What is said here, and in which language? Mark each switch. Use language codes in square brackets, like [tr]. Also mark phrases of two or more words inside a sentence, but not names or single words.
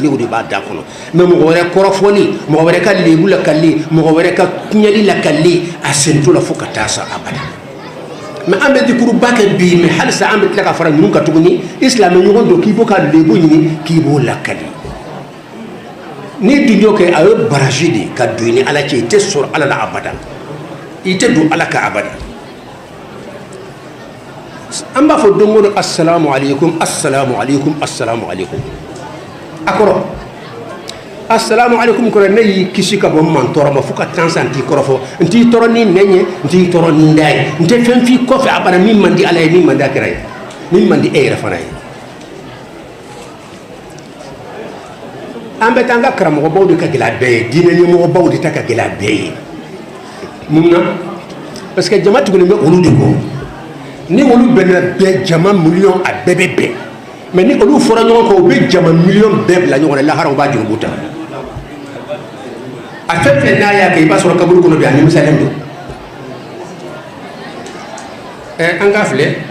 [bm] o de b'a da kɔnɔ mais mɔgɔ wɛrɛ kɔrɔfɔli mɔgɔ wɛrɛ ka lebu lakali mɔgɔ wɛrɛ ka tiɲɛli lakali a sen t'o la fo ka taa sa abada mais an bɛ dikuruba kɛ bi mais halisa an bɛ tila ka fara ninnu kan tuguni isilamɛ ɲɔgɔn don k'i b'o ka lebu ɲini k'i b'o lakali ni dun y'o kɛ a ye baraji de ka don i ni ala cɛ i tɛ sɔrɔ ala la abada i tɛ don ala ka abada an b'a fɔ don o don [ar] السلام عليكم السلام عليكم السلام عليكم [bm] a kɔrɔ [ar] السلام عليكم [bm] kɔrɔ ne y'i kisi ka bɔ n ma tɔɔrɔ ma fo ka tan san n t'i kɔrɔfɔ n t'i tɔɔrɔ ni nɛn ye n t'i tɔɔrɔ ni da ye n tɛ fɛn f'i kɔfɛ abada min man di ala ye min man di a kɛra ye min man di e yɛrɛ fana ye an bɛ taa an ka karamɔgɔbaw de ka gɛlɛ a bɛɛ ye diinɛ ɲɛmɔgɔbaw de ta ka gɛlɛ a bɛɛ ye mun na [fr] parce que [bm] jama tugulen bɛ olu de kɔ ni olu bɛnna bɛɛ jama miliyɔn a bɛɛ bɛ bɛn mais ni olu fɔra ɲɔgɔn kɔ u bɛ jama miliyɔn bɛɛ bila ɲɔgɔn na lahara u b'a jurumu ta a fɛn fɛn n'a y'a kɛ i b'a sɔrɔ kaburu kɔnɔ bi a nimisalen don an k'a filɛ